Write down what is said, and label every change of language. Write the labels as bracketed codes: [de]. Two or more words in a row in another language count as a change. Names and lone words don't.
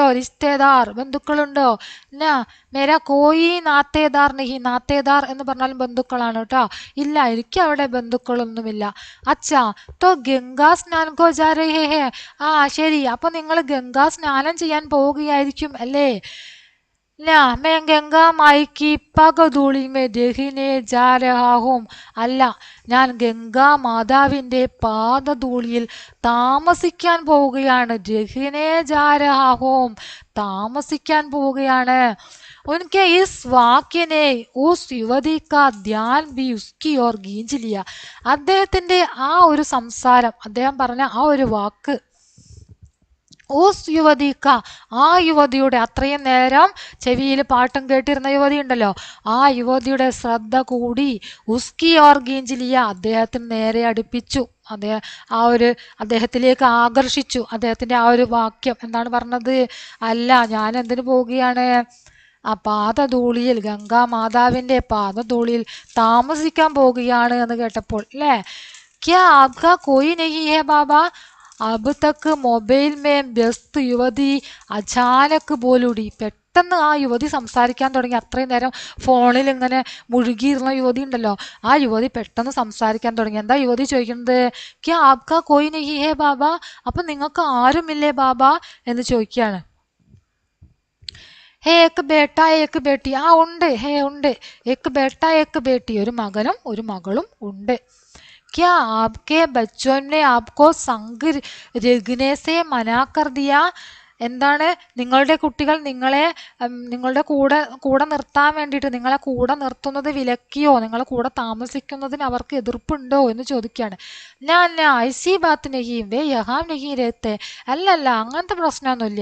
[hi] रिश्तेदार, [ml] ബന്ധുക്കളുണ്ടോ? എന്നാ [hi] मेरा कोई नातेदार नहीं. [ml] നാത്തേദാർ എന്ന് പറഞ്ഞാലും ബന്ധുക്കളാണ് കേട്ടോ. ഇല്ല, എനിക്ക് അവിടെ ബന്ധുക്കളൊന്നുമില്ല. [hi] अच्छा, तो गंगा स्नान को जा रहे हैं. [ml] ശരി, അപ്പൊ നിങ്ങൾ ഗംഗാ സ്നാനം ചെയ്യാൻ പോവുകയായിരിക്കും അല്ലേ? [hi] मैं गंगा माई की पगधूलि में रहने जा रहा हूँ. [ml] അല്ല, ഞാൻ ഗംഗാ മാതാവിന്റെ പാദധൂളിയിൽ താമസിക്കാൻ പോവുകയാണ്. [hi] रहने जा रहा हूँ, [ml] താമസിക്കാൻ പോവുകയാണ്. [hi] उनके इस वाक्य ने उस युवती का ध्यान भी उसकी ओर खींच लिया. [ml] അദ്ദേഹത്തിന്റെ ആ ഒരു സംസാരം, അദ്ദേഹം പറഞ്ഞ ആ ഒരു വാക്ക്, [hi] उस युवती का, [ml] ആ യുവതിയുടെ, അത്രയും നേരം ചെവിയിൽ പാട്ടും കേട്ടിരുന്ന യുവതി ഉണ്ടല്ലോ, ആ യുവതിയുടെ ശ്രദ്ധ കൂടി [hi] उसकी ओर खींच लिया, [ml] അദ്ദേഹത്തിന് നേരെ അടുപ്പിച്ചു. അദ്ദേഹത്തിലേക്ക് ആകർഷിച്ചു. അദ്ദേഹത്തിന്റെ ആ ഒരു വാക്യം എന്താണ് പറഞ്ഞത്? അല്ല, ഞാൻ എന്തിനു പോവുകയാണ്? ആ പാദധൂളിയിൽ, ഗംഗാ മാതാവിന്റെ പാദധൂളിയിൽ താമസിക്കാൻ പോവുകയാണ് എന്ന് കേട്ടപ്പോൾ അല്ലേ? [hi] क्या आपका कोई नहीं है बाबा. अब तक मोबाइल में व्यस्त युवती अचानक बोल उठी. [ml] പെട്ടെന്ന് ആ യുവതി സംസാരിക്കാൻ തുടങ്ങി. അത്രയും നേരം ഫോണിൽ ഇങ്ങനെ മുഴുകിയിരുന്ന യുവതി ഉണ്ടല്ലോ, ആ യുവതി പെട്ടെന്ന് സംസാരിക്കാൻ തുടങ്ങി. എന്താ യുവതി ചോദിക്കുന്നത്? [hi] क्या आपका कोई नहीं है बाबा? [ml] അപ്പം നിങ്ങൾക്ക് ആരുമില്ലേ ബാബ എന്ന് ചോദിക്കുകയാണ്. [hi] है एक बेटा एक बेटी, [ml] ആ ഉണ്ട്, ഹേ ഉണ്ട്. [hi] एक बेटा एक बेटी, [ml] ഒരു മകനും ഒരു മകളും ഉണ്ട്. [hi] क्या आपके बच्चों ने आपको संग रखने से मना कर दिया? [ml] എന്താണ് നിങ്ങളുടെ കുട്ടികൾ നിങ്ങളെ നിങ്ങളുടെ കൂടെ നിർത്താൻ വേണ്ടിയിട്ട് നിങ്ങളെ കൂടെ നിർത്തുന്നത് വിലക്കിയോ? നിങ്ങളെ കൂടെ താമസിക്കുന്നതിന് അവർക്ക് എതിർപ്പുണ്ടോ എന്ന് ചോദിക്കുകയാണ്. [hi] ഞാൻ ऐसी बात नहीं वे यहाँ नहीं रहते, [ml] അല്ലല്ല അങ്ങനത്തെ പ്രശ്നമൊന്നുമില്ല.